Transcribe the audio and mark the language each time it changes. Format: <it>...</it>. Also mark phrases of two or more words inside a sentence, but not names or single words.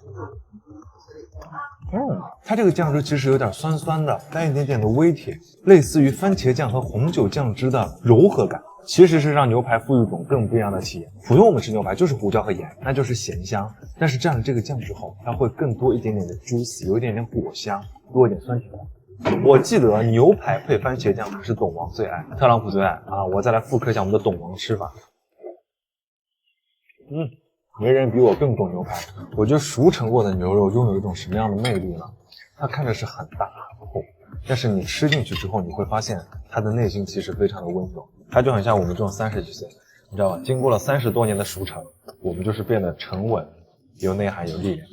<zh>它這個醬汁其實有點酸酸的，帶一點點的微甜，類似於番茄醬和紅酒醬汁的柔和感，其實是讓牛排賦予一種更不一樣的體驗。普通我們吃牛排就是胡椒和鹽，那就是鹹香，但是蘸了這個醬之後，它會更多一點點的 juicy， 有一點點果香，多一點酸甜。我記得牛排配番茄醬可是董王最愛，特朗普最愛啊！我再來復刻一下我們的董王吃法。没人比我更懂牛排。我觉得熟成过的牛肉拥有一种什么样的魅力呢？它看着是很大很厚，但是你吃进去之后，你会发现它的内心其實非常的溫柔。它就很像我們這種30幾歲，你知道吧？經過了30多年的熟成，我們就是變得沉穩、有內涵、有力量。</zh>